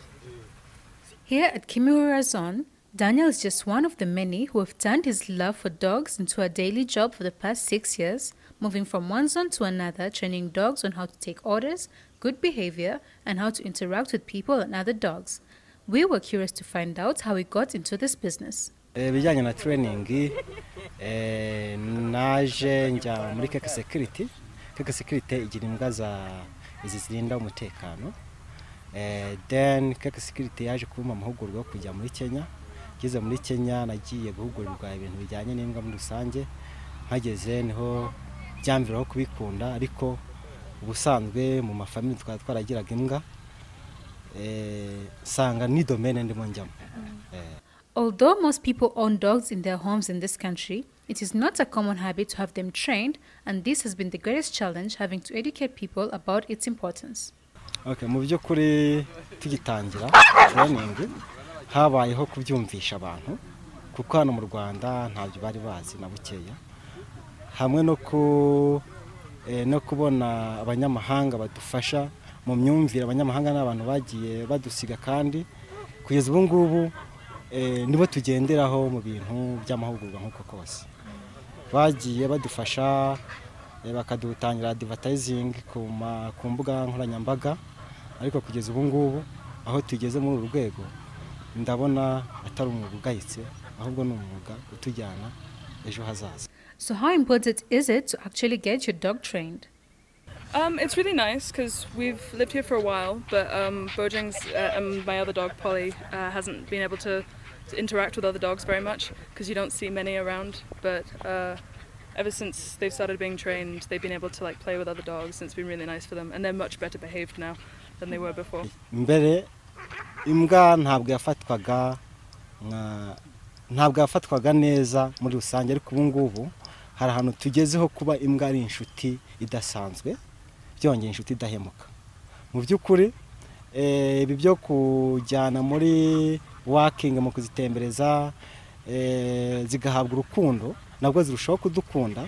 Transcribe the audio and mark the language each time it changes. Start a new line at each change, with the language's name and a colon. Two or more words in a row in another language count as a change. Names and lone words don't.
English: Here at Kimura Zone, Daniel is just one of the many who have turned his love for dogs into a daily job for the past 6 years, moving from one zone to another, training dogs on how to take orders, good behavior, and how to interact with people and other dogs. We were curious to find out how he got into this business.
Kinyarwanda: Bijyanye na training naje njya muri Keke Security. Keke Security igira imbwa izi zirinda umutekano. Then Keke Security yaje kumpa amahugurwa yo kujya muri Kenya. Ngeze muri Kenya nagiye guhugurirwa ibintu bijyanye n'imbwa muri rusange. Hageze niho byamviraho kubikunda, ariko ubusanzwe mu mafamili twaragiraga imbwa. Sanga ni domaine ndimo njyamo.
English: Although most people own dogs in their homes in this country, it is not a common habit to have them trained, and this has been the greatest challenge, having to educate people about its importance.
Kinyarwanda: Okay, mu by'ukuri tugitangira training habayeho kubyumvisha abantu, kuko hano mu Rwanda ntabyo bari bazi na bukeya, hamwe no kubona abanyamahanga badufasha mu myumvire. Abanyamahanga n'abantu bagiye badusiga, kandi kugeza ubu ngubu nibo tugenderaho mu bintu by'amahugurwa nk'uko kose. Bagiye badufasha, bakadutangira advertising ku mbuga nkoranyambaga, ariko kugeza ubu ngubu aho tugeze muri uru rwego ndabona atari umwuga ugayitse, ahubwo ni umwuga utujyana ejo hazaza.
English: So how important is it to actually get your dog trained? It's really nice because we've lived here for a while, but Bojang's my other dog Polly hasn't been able to interact with other dogs very much because you don't see many around. But ever since they've started being trained, they've been able to like play with other dogs, and it's been really nice for them. And they're much better behaved now than they were before.
Kinyarwanda: Mbere imbwa ntabwo yafatwaga neza muri rusange, ariko ubu ngubu hari ahantu tugezeho kuba imbwa ari inshuti idasanzwe, byongeye inshuti idahemuka. Mu by'ukuri ibi byo kujyana muri walking mu kuzitembereza zigahabwa urukundo, nabwo zirushaho kudukunda.